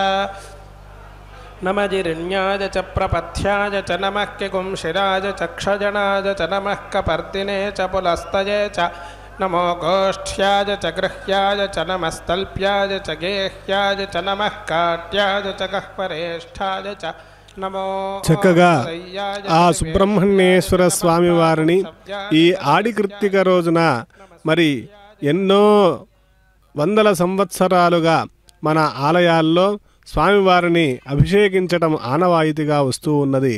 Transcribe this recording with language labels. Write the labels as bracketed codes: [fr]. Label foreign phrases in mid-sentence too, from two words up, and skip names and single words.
[sa] नमः जिरिण्याय च प्रपथ्याय च नमः किकुंशिराय च क्षजनाय च नमः कपर्दिने च पुलस्तये च नमो गोष्ठ्याय च गृह्याय च नमस्तल्प्याय च गेह्याय च नमः काट्याय च गह्वरेष्ठाय च [te] చక్కగా ఆ సుబ్రహ్మణ్యేశ్వర స్వామి వారిని ఈ ఆడి కృత్తిక రోజున మరి ఎన్నో వందల సంవత్సరాలుగా మన ఆలయాల్లో స్వామివారిని అభిషేకించటం ఆనవాయితీగా వస్తూ ఉన్నది.